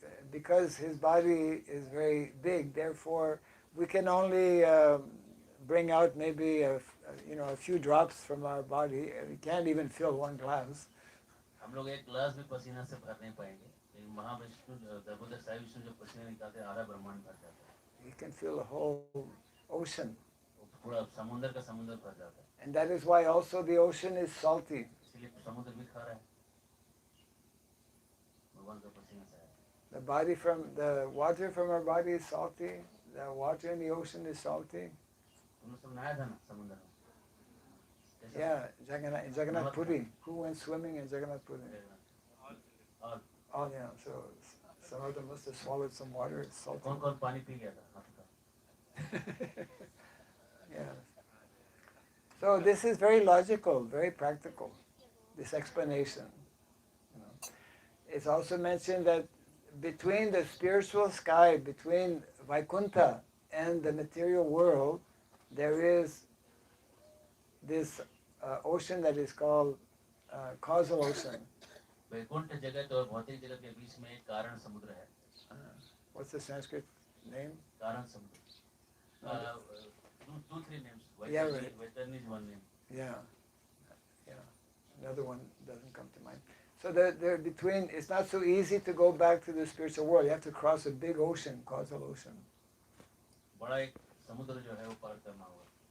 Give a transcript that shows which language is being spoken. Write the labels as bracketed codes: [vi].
[en] because his body is very big, therefore we can only bring out maybe a few drops from our body. We can't even fill one glass. [hi] हम लोग एक गिलास भी पसीना से भर नहीं पाएंगे, लेकिन महाविष्णु गर्भोदक्षा विष्णु जो पसीना निकालते हैं, आधा ब्रह्मांड भर जाता है. [en] He can fill a whole ocean. [hi] पूरा समुद्र का समुद्र भर जाता है. [en] And that is why also the ocean is salty. [hi] इसलिए समुद्र भी खा रहा है, भगवान का पसीना से आया. [en] The water from our body is salty. The water in the ocean is salty. [hi] तुम लोग सब नहाया था ना समुद्र में? कैसा? [en] Yeah, Jagannath Puri. Who went swimming in Jagannath Puri? [hi] और [en] Oh yeah, so some of them must have swallowed some water. It's salty. [hi] कौन कौन पानी पी गया था हाथ का? [en] Yeah. So this is very logical, very practical, this explanation. It's also mentioned that between the spiritual sky, between Vaikuntha and the material world, there is this ocean that is called causal ocean. [hi] Vaikuntha जगत और भौतिक जगत के बीच में एक कारण समुद्र है. [en] What's the Sanskrit name? Karan samudra. Two, three names. Yeah, right. Vaitarni is one name. Yeah. Another one doesn't come to mind. So they're between. It's not so easy to go back to the spiritual world. You have to cross a big ocean, causal ocean. [hi] बड़ा एक समुद्र जो है वो पार करना होगा.